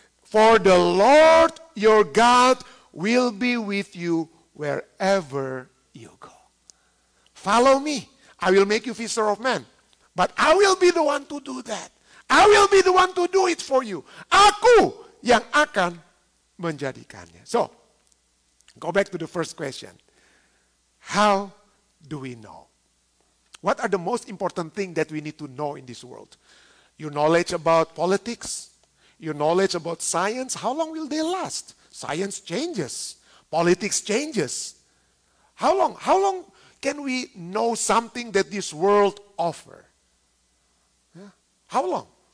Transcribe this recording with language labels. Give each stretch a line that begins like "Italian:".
English: For the Lord your God will be with you wherever you go. Follow me. I will make you fisher of men. But I will be the one to do that. I will be the one to do it for you.
Indonesian: Aku yang akan menjadikannya.
English: So, go back to the first question. How do we know? What are the most important things that we need to know in this world? Your knowledge about politics, your knowledge about science, how long will they last? Science changes. Politics changes. How long can we know something that this world offers? Yeah. How long?